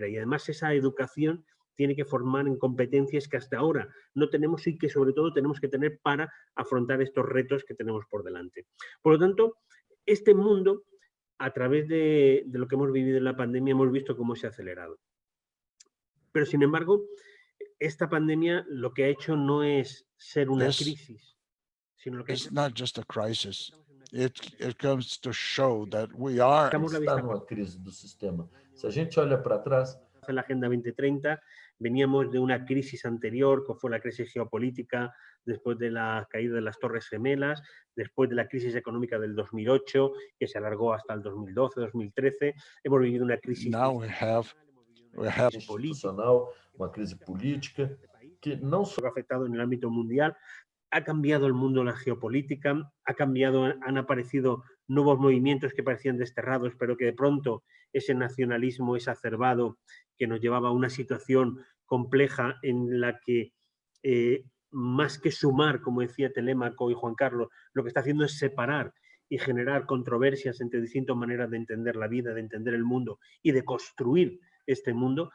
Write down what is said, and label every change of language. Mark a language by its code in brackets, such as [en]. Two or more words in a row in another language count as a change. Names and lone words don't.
[es] Y además esa educación tiene que formar en competencias que hasta ahora no tenemos y que sobre todo tenemos que tener para afrontar estos retos que tenemos por delante. Por lo tanto, este mundo, a través de lo que hemos vivido en la pandemia, hemos visto cómo se ha acelerado. Pero, sin embargo, esta pandemia lo que ha hecho no es ser una crisis, sino lo que [en] it's not just a crisis. It comes to show that we are [pt] está numa crise do sistema. Se a gente olha para trás, [es] en la Agenda 2030, veníamos de una crisis anterior, que fue la crisis geopolítica, después de la caída de las Torres Gemelas, después de la crisis económica del 2008, que se alargó hasta el 2012, 2013. Hemos vivido una crisis institucional, [pt] uma crise política que não só [es] ha afectado en el ámbito mundial. Ha cambiado el mundo la geopolítica, han aparecido nuevos movimientos que parecían desterrados, pero que de pronto ese nacionalismo exacerbado que nos llevaba a una situación compleja en la que más que sumar, como decía Telémaco y Juan Carlos, lo que está haciendo es separar y generar controversias entre distintas maneras de entender la vida, de entender el mundo y de construir este mundo.